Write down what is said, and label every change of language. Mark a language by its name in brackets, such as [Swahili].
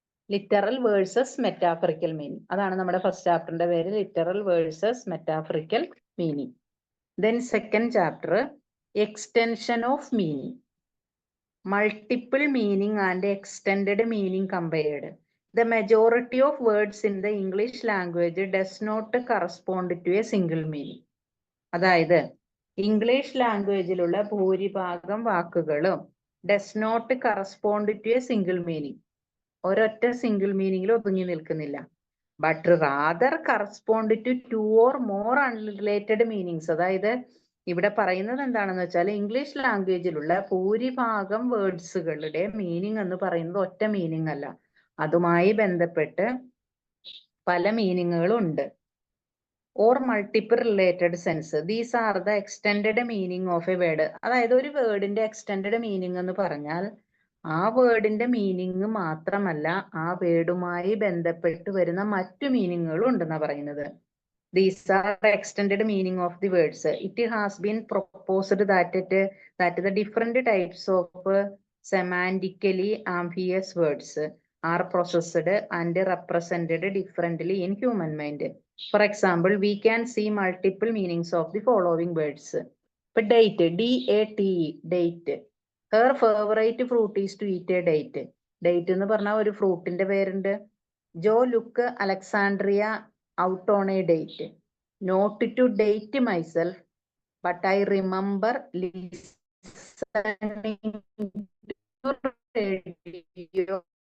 [English] Literal versus metaphorical meaning. [Malayalam] അതാണ് നമ്മുടെ first ചാപ്റ്ററിന്റെ പേര്, literal versus മെറ്റാഫറിക്കൽ meaning. [English] Then second chapter extension of meaning. Multiple meaning and extended meaning compared. The majority of words in the English language does not correspond to a single meaning. [Malayalam] അതായത് English ലാംഗ്വേജിലുള്ള ഭൂരിഭാഗം വാക്കുകളും [English] does not correspond to a single meaning. [Malayalam] ഒരൊറ്റ single മീനിങ്ങിൽ ഒതുങ്ങി നിൽക്കുന്നില്ല. [English] But rather correspond to 2 or more unrelated meanings. [Malayalam] അതായത് ഇവിടെ പറയുന്നത് എന്താണെന്ന് വെച്ചാൽ ഇംഗ്ലീഷ് ലാംഗ്വേജിലുള്ള ഭൂരിഭാഗം വേർഡ്സുകളുടെ മീനിങ് എന്ന് പറയുന്നത് ഒറ്റ മീനിങ് അല്ല, അതുമായി ബന്ധപ്പെട്ട് പല മീനിങ്ങുകളും ഉണ്ട്. [English] Or multiple related sense. These are the extended meaning of a word. [Malayalam] അതായത് ഒരു വേർഡിന്റെ എക്സ്റ്റെൻഡഡ് മീനിങ് എന്ന് പറഞ്ഞാൽ ആ വേർഡിന്റെ മീനിങ് മാത്രമല്ല, ആ വേർഡുമായി ബന്ധപ്പെട്ട് വരുന്ന മറ്റു മീനിങ്ങുകളും ഉണ്ടെന്നാ പറയുന്നത്. [English] These are the extended meaning of the words. It has been proposed that the different types of semantically ambiguous words are processed and represented differently in human mind. For example, we can see multiple meanings of the following words. But date, D-A-T-E, date. Her favorite fruit is to eat a date. [Malayalam] Date എന്ന് പറഞ്ഞാൽ ഒരു ഫ്രൂട്ടിന്റെ പേരുണ്ട്. [English] Joe look Alexandria out on a date. Not to date myself, but I remember listening to radio.